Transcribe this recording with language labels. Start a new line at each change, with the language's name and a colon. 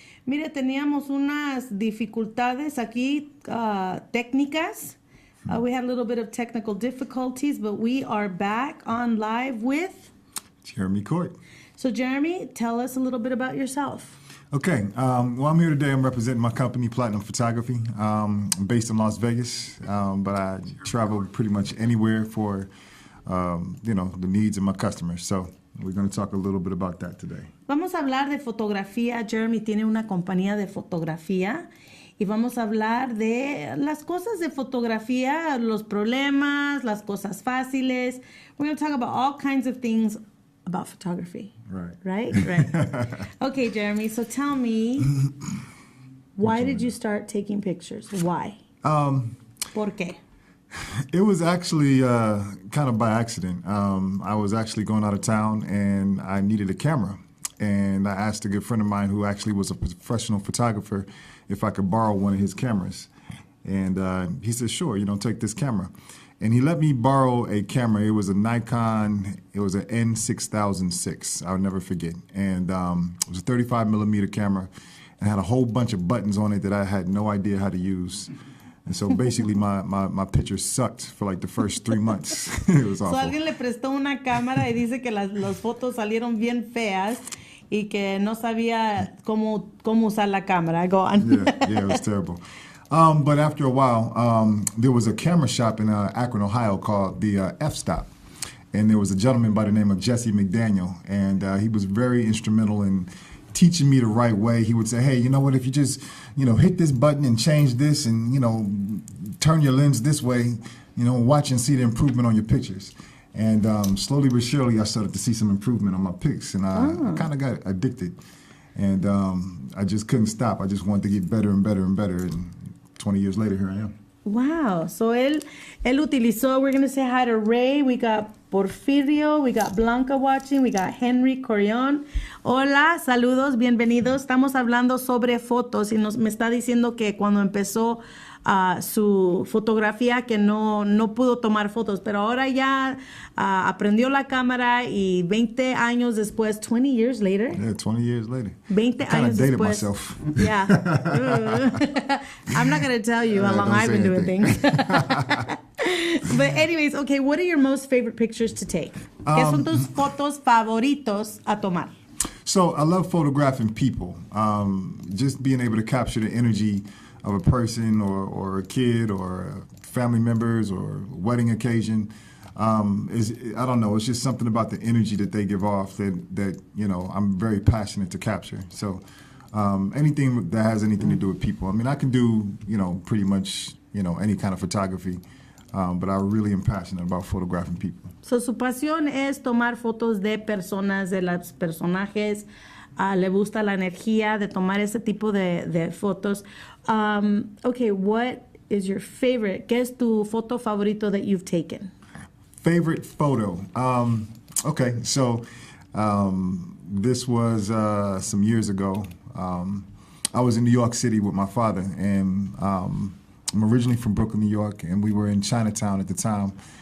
Spanish: Mire, teníamos unas dificultades aquí, técnicas.
English: We had a little bit of technical difficulties, but we are back on live with Jeremy Court. So, Jeremy, tell us a little bit about yourself. Okay, well, I'm here today. I'm representing my company, Platinum Photography. I'm based in Las Vegas, but I travel pretty much anywhere for, the needs of my customers. So we're going to talk a little bit about that today.
Spanish: Vamos a hablar de fotografía. Jeremy tiene una compañía de fotografía y vamos a hablar de las cosas de fotografía, los problemas, las cosas fáciles.
English: We're going to talk about all kinds of things about photography. Right. Okay, Jeremy, so tell me, why did you start taking pictures? Why?
Spanish: ¿Por qué?
English: It was actually kind of by accident. I was actually going out of town and I needed a camera. And I asked a good friend of mine who actually was a professional photographer if I could borrow one of his cameras. And he said, sure, take this camera. And he let me borrow a camera. It was a Nikon. It was an N6006. I'll never forget. And it was a 35 millimeter camera and had a whole bunch of buttons on it that I had no idea how to use. And so basically my pictures sucked for like the first 3 months. It was awful.
Spanish: So alguien le prestó una cámara y dice que las fotos salieron bien feas y que no sabía cómo usar la cámara.
English: Go on. Yeah, it was terrible. But after a while, there was a camera shop in Akron, Ohio called the F-Stop. And there was a gentleman by the name of Jesse McDaniel. And he was very instrumental in teaching me the right way. He would say, hey, you know what, if you just, hit this button and change this and, turn your lens this way, watch and see the improvement on your pictures. And slowly but surely, I started to see some improvement on my pics. And I kind of got addicted. And I just couldn't stop. I just wanted to get better and better and better. And 20 years later, here I am. Wow. So
Spanish: él utilizó,
English: we're going to say hi to Ray. We got Porfirio. We got Blanca watching. We got Henry Corión.
Spanish: Hola, saludos, bienvenidos. Estamos hablando sobre fotos y me está diciendo que cuando empezó su fotografía que no pudo tomar fotos, pero ahora ya aprendió la cámara y 20 años después,
English: 20 years later. Yeah, 20 years later.
Spanish: 20 años
English: dated
Spanish: después.
English: Myself. Yeah. I'm not going to tell you how long I've been doing things. But anyways, okay, what are your most favorite pictures to take?
Spanish: ¿Qué son tus fotos favoritos a tomar?
English: So I love photographing people. Just being able to capture the energy of a person or a kid or family members or wedding occasion. I don't know, it's just something about the energy that they give off that I'm very passionate to capture. So anything that has anything to do with people. I mean, I can do, pretty much, any kind of photography, but I really am passionate about photographing people.
Spanish: So su pasión es tomar fotos de personas, de los personajes. Le gusta la energía de tomar ese tipo de fotos.
English: Okay, what is your favorite?
Spanish: ¿Qué es tu foto favorito
English: that you've taken? Favorite photo. Okay, so this was some years ago. I was in New York City with my father, and I'm originally from Brooklyn, New York, and we were in Chinatown at the time.